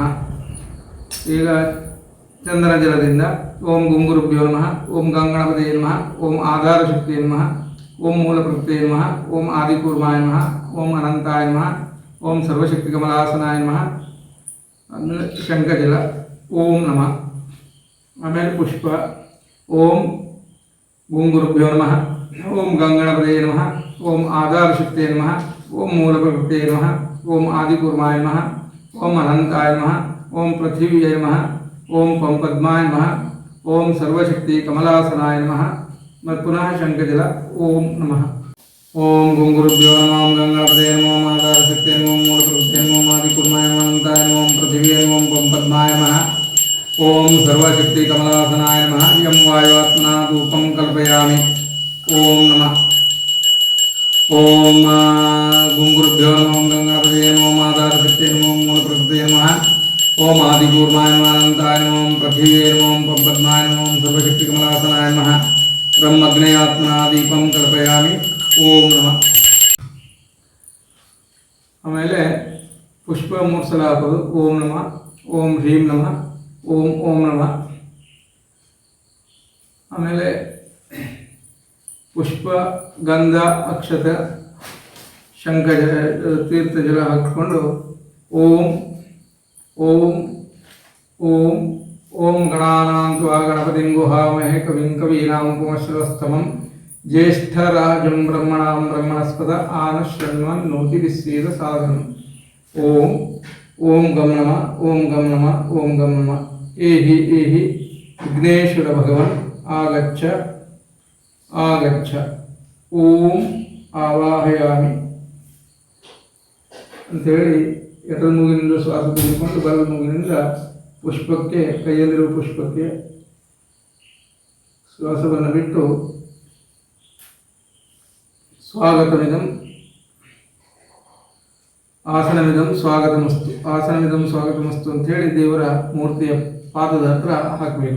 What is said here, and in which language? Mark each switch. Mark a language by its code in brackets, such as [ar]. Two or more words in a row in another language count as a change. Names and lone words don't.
[kn] ಈಗ ಚಂದನ ಜಲದಿಂದ [sa] ಓಂ ಗುಂಗುರುಭ್ಯೋ ನಮಃ, ಓಂ ಗಂಗಣಪತಯೇ ನಮಃ, ಓಂ ಆಧಾರ ಶಕ್ತಿಯೇ ನಮಃ, ಓಂ ಮೂಲ ಪ್ರಕೃತಿಯೇ ನಮಃ, ಓಂ ಆದಿಕೂರ್ಮಾಯ ನಮಃ, ಓಂ ಅನಂತಾಯ ನಮಃ, ಓಂ ಸರ್ವಶಕ್ತಿ ಕಮಲಾಸನಾಯ ನಮಃ. [kn] ಆಮೇಲೆ ಶಂಖಜಲ [sa] ಓಂ ನಮಃ. [kn] ಆಮೇಲೆ ಪುಷ್ಪ [sa] ಓಂ ಗುಂಗುರುಭ್ಯೋ ನಮಃ, ಓಂ ಗಂಗಣಪತಯೇ ನಮಃ, ಓಂ ಆಧಾರ ಶಕ್ತಿಯೇ ನಮಃ, ಓಂ ಮೂಲ ಪ್ರಕೃತಿಯೇ ನಮಃ, ಓಂ ಆದಿಕೂರ್ಮಾಯ ನಮಃ, ಓಂ ಅನಂತಾಯ ನಮಃ, ಓಂ ಪೃಥಿವ್ಯೈ ನಮಃ, ಓಂ ಪದ್ಮಾಯ ನಮಃ, ಓಂ ಸರ್ವಶಕ್ತಿ ಕಮಲಾಸನಾಯ ನಮಃ. [kn] ಮತ್ತು ಪುನಃ ಶಂಖಜಲ [sa] ಓಂ ನಮಃ. ಓಂ ಗುಂಗುರುಭ್ಯೋ ನಮಃ, ಓಂ ಗಂಗಣಪತಯೇ ನಮಃ, ಓಂ ಆಧಾರ ಶಕ್ತಿಯೇ ನಮಃ, ಓಂ ಮೂಲ ಪ್ರಕೃತಿಯೇ ನಮಃ, ಓಂ ಆದಿಕೂರ್ಮಾಯ ನಮಃ, ಅನಂತಾಯ ನಮಃ, ಓಂ ಪೃಥಿವ್ಯೈ ನಮಃ, ಓಂ ಪದ್ಮಾಯ ನಮಃ, ಓಂ ಸರ್ವಶಕ್ತಿ ಕಮಲಾಸನಾಯ ನಮಃ. ಯಂ ವಾಯುವಾತ್ಮನ ಧೂಪಂ ಕಲ್ಪಯಾಮಿ. ಓಂ ನಮಃ. ಓಂ ಗುಂಗುರುಭ್ಯೋ ನಮಃ, ಓಂ ಗಂಗಾಪತಯೇ ನಮಃ, ಓಂ ಆಧಾರ ಶಕ್ತಿಯೇ ನಮಃ, ಓಂ ಮೂಲ ಪ್ರಕೃತಿಯೇ ನಮಃ, ಓಂ ಆದಿಕೂರ್ಮಾಯ ನಮಃ, ಅನಂತಾಯ ನಮಃ, ಓಂ ಪೃಥಿವ್ಯೈ ನಮಃ, ಓಂ ಪದ್ಮಾಯ ನಮಃ, ಓಂ ಸರ್ವಶಕ್ತಿ ಕಮಲಾಸನಾಯ ನಮಃ. ಬ್ರಹ್ಮ ಅಗ್ನೇಯಾತ್ಮನ ದೀಪಂ ಕಲ್ಪಯಾಮಿ. ಓಂ ನಮಃ. [kn] ಆಮೇಲೆ ಪುಷ್ಪ 3 ಸಲ ಹಾಕೋದು. [sa] ಓಂ ನಮಃ, ಓಂ ಹ್ರೀಂ ನಮಃ, ಓಂ ಓಂ ನಮಃ. [kn] ಆಮೇಲೆ ಪುಷ್ಪ, ಗಂಧ, ಅಕ್ಷತ, ಶಂಖ ತೀರ್ಥಜಲ ಹಾಕಿಕೊಂಡು [sa] ಓಂ ಓಂ ಓಂ ಓಂ ಗಣಾನಾಂ ತ್ವಾ ಗಣಪತಿಂ ಗುಹಾಮಹೇ ಕವಿಂ ಕವೀನಾಮುಪಮಶ್ರವಸ್ತಮಂ ಜ್ಯೇಷ್ಠರಾಜಂ ಬ್ರಹ್ಮಣಾಂ ಬ್ರಹ್ಮಣಸ್ಪದ ಆನಶೃಣ್ವನ್ ನೋತಿಭಿಸ್ಸೀದ ಸಾಧನಂ. ಓಂ ಓಂ ಗಂ ನಮಃ, ಓಂ ಗಂ ನಮಃ, ಓಂ ಗಂ ನಮಃ. ಏಹಿ ಏಹಿ ವಿಘ್ನೇಶ್ವರ ಭಗವನ್ ಆಗಚ್ಚ ಆಗಚ್ಚ. ಓಂ ಆವಾಹಯಾಮಿ [kn] ಅಂಥೇಳಿ ಎಡದ ಮೂಗಿನಿಂದ ಶ್ವಾಸ ತೆಗೆದುಕೊಂಡು ಬಲದ ಮೂಗಿನಿಂದ ಪುಷ್ಪಕ್ಕೆ, ಕೈಯಲ್ಲಿರುವ ಪುಷ್ಪಕ್ಕೆ ಶ್ವಾಸವನ್ನು ಬಿಟ್ಟು [sa] ಸ್ವಾಗತವಿದಂ ಆಸನವಿದಂ ಸ್ವಾಗತಮಸ್ತು, ಆಸನವಿದಂ ಸ್ವಾಗತಮಸ್ತು [kn] ಅಂಥೇಳಿ ದೇವರ ಮೂರ್ತಿಯ ಪಾದದ ಹತ್ರ ಹಾಕಬೇಕು.